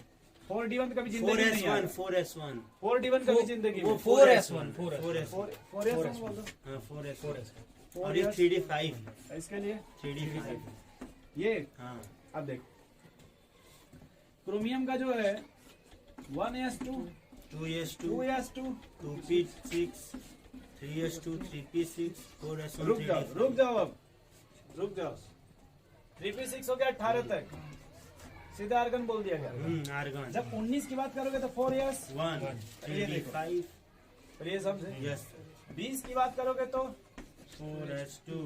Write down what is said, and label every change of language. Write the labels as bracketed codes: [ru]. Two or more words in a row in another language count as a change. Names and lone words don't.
[hi] 4D1 कभी जिंदगी में नहीं आएगा। 4s1 4D1 कभी जिंदगी में। वो 4S1 4S1 4S बोल दो। हाँ 4s 4S1 और ये 3d5 इसके लिए 3d5 ये हाँ। अब देखो क्रोमियम का जो है 1s2 2s2 2s2 2p6 3s2 3p6 4s1 रुक जाओ अब रुक जाओ 3p6 हो गया 18 तक, सीधा आर्गन बोल दिया गया। आर्गन जब 19 की बात करोगे तो 4s 1 ये देखो। 3d5 और ये समझे। यस 20 की बात करोगे तो 4s2